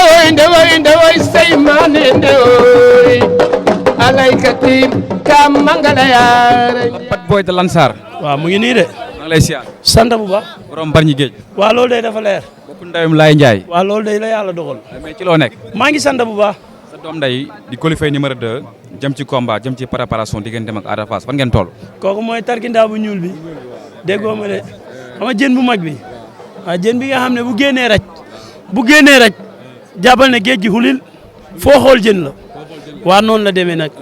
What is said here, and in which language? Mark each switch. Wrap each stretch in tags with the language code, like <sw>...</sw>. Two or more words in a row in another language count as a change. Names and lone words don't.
<wo>ndewoy seymane ndewoy alaykati kam mangala yaare Pat Boy de Lansar. waaw mu ngi nii de. maa ngi lay siyaar. sant bu baax. borom Bargny Géej. waaw loolu day dafa leer. bokk ndeyum Laye Ndiaye. waaw loolu day la yàlla dogal. mais ci loo nekk. maa ngi sant bu baax. sa doom nday di Coly Faye numéro 2 jëm ci combat jëm ci préparation digganteem ak Ada Fass fan ngeen toll. kooku mooy tarkindaa bu ñuul bi déggoo ma de xam nga jën bu mag bi waaw jën bi nga xam ne bu génnee rek jàppal ne géej gi xulil foo xool jën la waaw noonu la demee nag.</wo>